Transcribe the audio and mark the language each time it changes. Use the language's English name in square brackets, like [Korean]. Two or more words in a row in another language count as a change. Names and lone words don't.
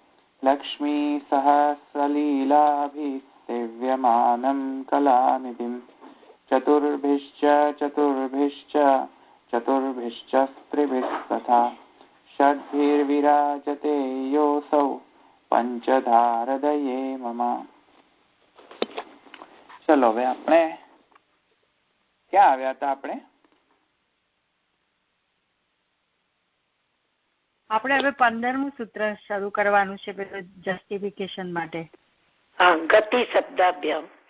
[Sanskrit] लक्ष्मीसहस्रलीलाभिसेव्यमानं कलानिधिं चतुर्भिश्च स्त्रिभिस्तथा षड्भिर्विराजते योऽसौ पंचधारदये मम। [Gujarati] चलो હવે આપણે ક્યાં આવ્યા હતા? આપણે હવે 15મું સૂત્ર શરૂ કરવાનું છે જસ્ટિફિકેશન માટે. [Sanskrit] ગતિ શબ્દાભ્યામ.